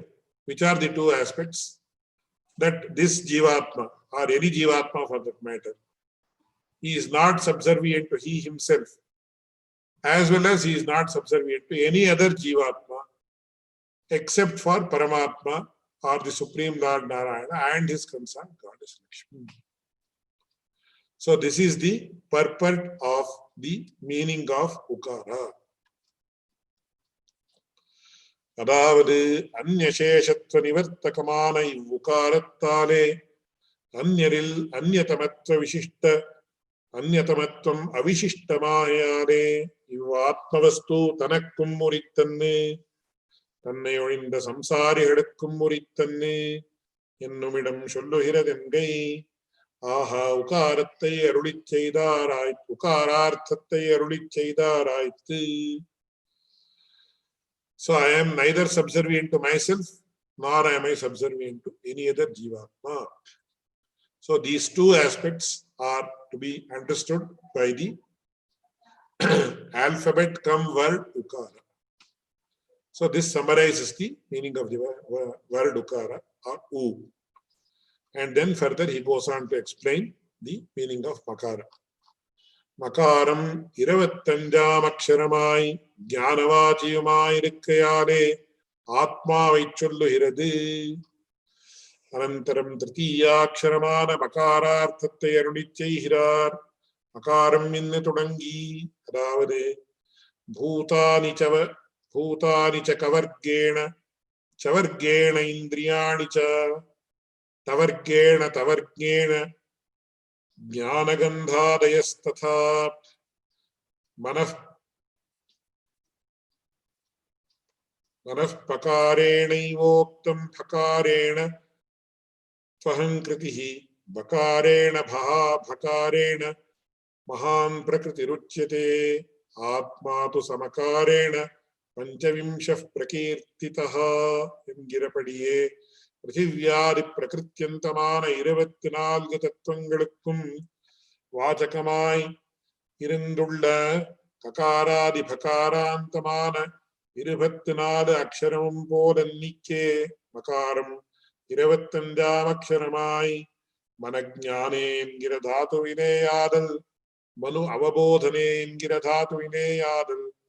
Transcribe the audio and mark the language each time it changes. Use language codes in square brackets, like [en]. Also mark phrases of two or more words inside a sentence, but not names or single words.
[en] Which are the two aspects? That this Jivatma, or any Jivatma for that matter, he is not subservient to he himself, as well as he is not subservient to any other Jivatma, except for Paramatma, or the Supreme Lord Narayana, and his consort Goddess Lakshmi. So this is the purport of the meaning of Ukara. [ta] அதாவது அந்நசேஷத்துவ நிவர்த்தகமான இவ்வுகாரத்தாலே அந்யரில் அந்யதமத்துவம் அவிசிஷ்டமாயாலே இவ்வாத்மவஸ்து தனக்கும் உரித்தன்னு தன்னை ஒழிந்த சம்சாரிகளுக்கும் உரித்தன்னு என்னுமிடம் சொல்லுகிறதென்கை. ஆஹா உகாரத்தை அருளிச் செய்தாராய்த்து, உகாரார்த்தத்தை அருளிச் செய்தாராய்த்து. [en] So I am neither subservient to myself, nor am I subservient to any other Jivatma. So these two aspects are to be understood by the alphabet come word Ukara. So this summarizes the meaning of the word Ukara or U. And then further he goes on to explain the meaning of Makara. [ta] மகாரம் 25ஆம் அக்ஷரமாய் ஞானவாச்சியுமாயிருக்கையாலே ஆத்மாவை சொல்லுகிறது. அனந்தரம் திருத்தீயாட்சரமான மகாரார்த்தத்தை அருளிச் செய்கிறார். மகாரம் என்று தொடங்கி, அதாவது [sa] भूतानि च कवर्गेण चवर्गेण इन्द्रियाणि च तवर्गेण ज्ञानगन्धादयस्तथा. मनः पकारेणैवोक्तम् भकारेण त्वहङ्कृतिः भकारेण भः भकारेण महान् प्रकृतिरुच्यते आत्मा तु समकारेण पञ्चविंशः प्रकीर्तितः என்கிறபடியே [ta] பிருத்திவியாதி பிரகிருத்தியந்தமான 24 தத்துவங்களுக்கும் வாச்சகமாய் இருந்துள்ள ககாராதி பகாராந்தமான 24 அக்ஷரமும் போலன்னிக்கே மகாரம் 25ஆம் அக்ஷரமாய் மனஞானே என்கிற தாதுவினேயாதல் மனு அவபோதனே என்கிற தாதுவினேயாதல்